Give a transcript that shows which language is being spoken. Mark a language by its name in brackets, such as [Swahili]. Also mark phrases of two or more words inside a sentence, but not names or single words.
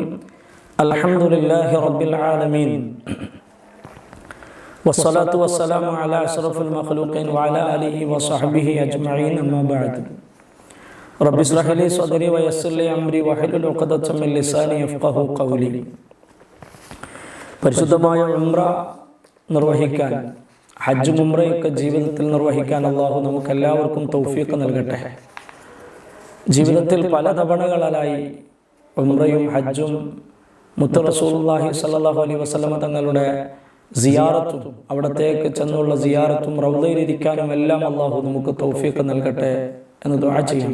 [Arabic] الحمد لله رب العالمين والصلاة والسلام على أشرف المخلوقين وعلى آله وصحبه أجمعين أما بعد. رب اشرح لي صدري ويسر لي أمري واحلل عقدة من لساني يفقهوا قولي. [Malayalam] പരിശുദ്ധമായ ഉംറ നിർവഹിക്കാൻ, ഹജ്ജും ഉംറയൊക്കെ ജീവിതത്തിൽ നിർവഹിക്കാൻ അല്ലാഹു നമുക്കെല്ലാവർക്കും തൗഫീഖ് നൽകട്ടെ. ജീവിതത്തിൽ പല തവണകളായി ഉംറയും ഹജ്ജും മുത്ത് [Arabic] رسول الله صلى الله عليه وسلم [Malayalam] തങ്ങളുടെ സിയാറത്തും അവിടത്തേക്ക് ചെന്നുള്ള സിയാറത്തും റൗളയിലിരിക്കാനും എല്ലാം അല്ലാഹു നമുക്ക് തൗഫീഖ് നൽകട്ടെ എന്ന് ദുആ ചെയ്യാം.